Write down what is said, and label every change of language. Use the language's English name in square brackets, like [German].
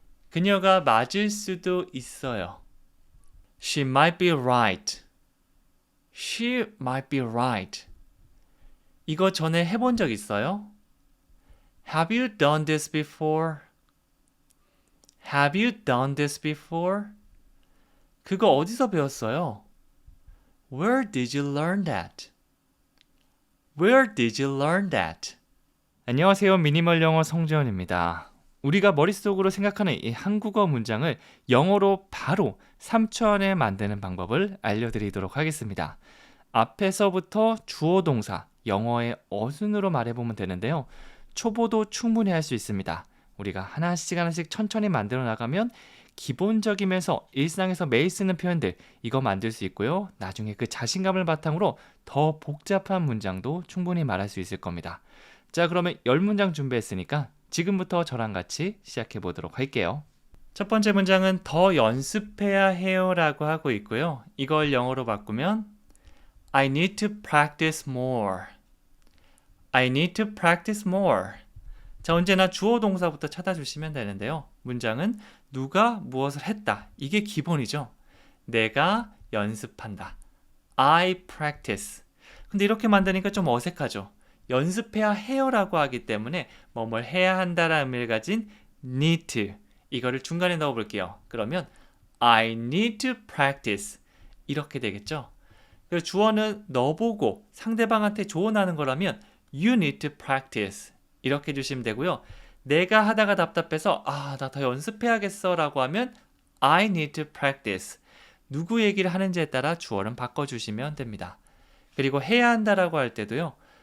[Korean] 그녀가 맞을 수도 있어요. [English] She might be right. She might be right. [Korean] 이거 전에 해본 적 있어요? [English] Have you done this before? Have you done this before? [Korean] 그거 어디서 배웠어요? [English] Where did you learn that? Where did you learn that? [Korean] 안녕하세요. 미니멀 영어 성재원입니다. 우리가 머릿속으로 생각하는 이 한국어 문장을 영어로 바로 3초 안에 만드는 방법을 알려드리도록 하겠습니다. 앞에서부터 주어 동사, 영어의 어순으로 말해보면 되는데요. 초보도 충분히 할 수 있습니다. 우리가 하나씩 천천히 만들어 나가면 기본적이면서 일상에서 매일 쓰는 표현들 이거 만들 수 있고요. 나중에 그 자신감을 바탕으로 더 복잡한 문장도 충분히 말할 수 있을 겁니다. 자, 그러면 10문장 준비했으니까 지금부터 저랑 같이 시작해 보도록 할게요. 첫 번째 문장은 더 연습해야 해요 라고 하고 있고요. 이걸 영어로 바꾸면 [English] I need to practice more. I need to practice more. [Korean] 자, 언제나 주어 동사부터 찾아주시면 되는데요. 문장은 누가 무엇을 했다. 이게 기본이죠. 내가 연습한다. [English] I practice. [Korean] 근데 이렇게 만드니까 좀 어색하죠. 연습해야 해요라고 하기 때문에 뭘 해야 한다라는 의미를 가진 [English] need to. [Korean] 이거를 중간에 넣어볼게요. [English] 그러면 I need to practice. [Korean] 이렇게 되겠죠. 그리고 주어는 너보고 상대방한테 조언하는 거라면 [English] You need to practice. [Korean] 이렇게 해주시면 되고요. 내가 하다가 답답해서 나 더 연습해야겠어 라고 하면 [English] I need to practice. [Korean] 누구 얘기를 하는지에 따라 주어는 바꿔주시면 됩니다. 그리고 해야 한다라고 할 때도요.